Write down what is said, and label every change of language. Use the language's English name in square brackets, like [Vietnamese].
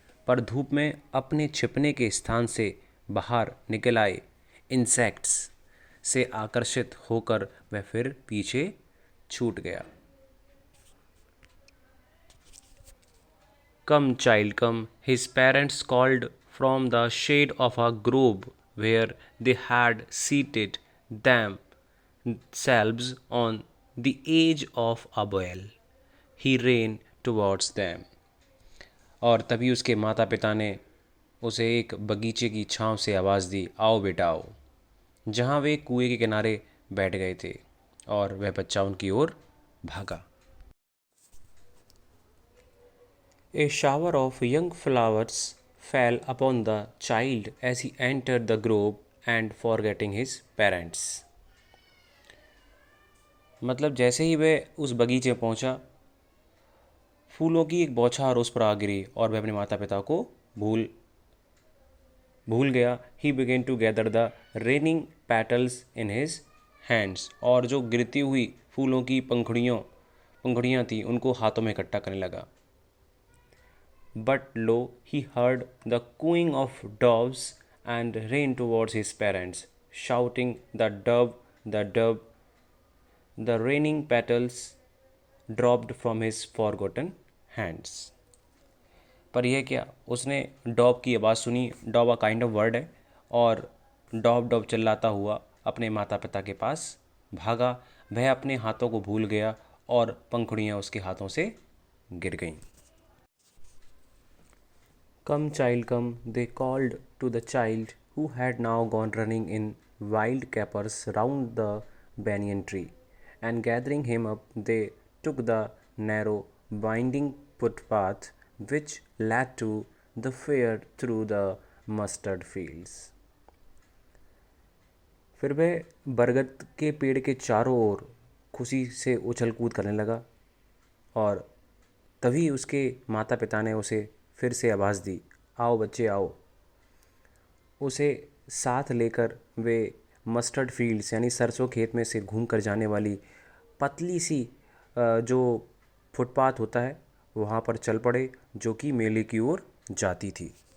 [Hindi] पर धूप में अपने छिपने के स्थान से बाहर निकल आए इंसेक्ट्स से आकर्षित होकर वह फिर पीछे छूट गया। [English] Come child come, his parents called from the shade of a grove where they had seated themselves on the edge of a well. He ran towards them. [Hindi] और तभी उसके माता पिता ने उसे एक बगीचे की छांव से आवाज़ दी, आओ बेटा आओ, जहाँ वे कुएं के किनारे बैठ गए थे और वह बच्चा उनकी ओर भागा। [English] A shower of young flowers fell upon the child as he entered the grove and forgetting his parents. [Hindi] मतलब जैसे ही वह उस बगीचे पहुंचा, फूलों की एक बौछार उस पर आ गिरी और वह अपने माता पिता को भूल गया। [English] He began to gather the raining petals in his hands. [Hindi] और जो गिरती हुई फूलों की पंखुड़ियाँ थी उनको हाथों में इकट्ठा करने लगा। [English] But lo, he heard the cooing of doves and ran towards his parents, shouting, "The dove, the dove!" The raining petals dropped from his forgotten hands. [Hindi] पर यह क्या, उसने डॉब की आवाज़ सुनी। डॉब [English] a kind of word [Hindi] है और डॉब डॉब चिल्लाता हुआ अपने माता पिता के पास भागा। वह अपने हाथों को भूल गया और पंखुड़ियाँ उसके हाथों से गिर गईं। [English] Come child come, they called to the child who had now gone running in wild capers round the banyan tree, and gathering him up they took the narrow winding footpath which led to the fair through the mustard fields. [Hindi] फिर वह बरगद के पेड़ के चारों ओर खुशी से उछल कूद करने लगा और तभी उसके माता पिता ने उसे फिर से आवाज़ दी, आओ बच्चे आओ, उसे साथ लेकर वे मस्टर्ड फील्ड्स यानी सरसों खेत में से घूम कर जाने वाली पतली सी जो फुटपाथ होता है वहाँ पर चल पड़े, जो कि मेले की ओर जाती थी।